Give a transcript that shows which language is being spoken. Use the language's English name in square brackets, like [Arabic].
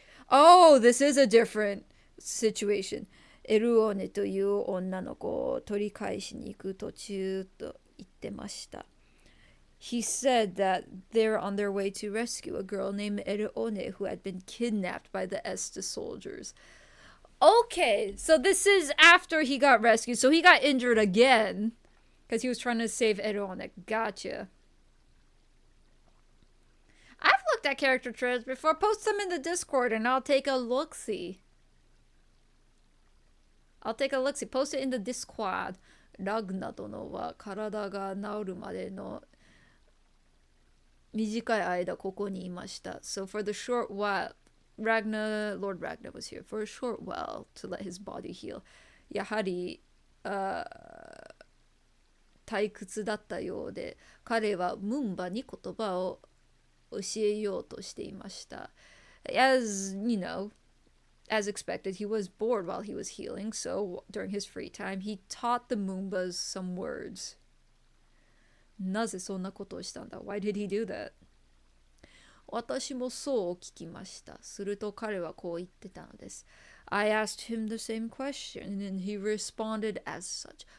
[English] Oh, this is a different situation. [Japanese] エルオネという女の子を取り返しに行く途中と言ってました。 [English] He said that they're on their way to rescue a girl named Erone who had been kidnapped by the Estes soldiers. Okay, so this is after he got rescued. So he got injured again because he was trying to save Erone. Gotcha. I've looked at character trailers before. Post them in the Discord and I'll take a look-see. Post it in the Discord. [Japanese] ラグナ殿は体が治るまでの短い間ここにいました。 [English] So for the short while, Lord Ragnar was here for a short while to let his body heal. [Japanese] やはり、退屈だったようで、彼はムンバに言葉を教えようとしていました。 [English] As you know, as expected, he was bored while he was healing, so during his free time, he taught the Moombas some words. [Japanese] なぜそんなことをしたんだ? [English] Why did he do that? [Japanese] 私もそう聞きました。すると彼はこう言ってたのです。 [English] I asked him the same question, and he responded as such.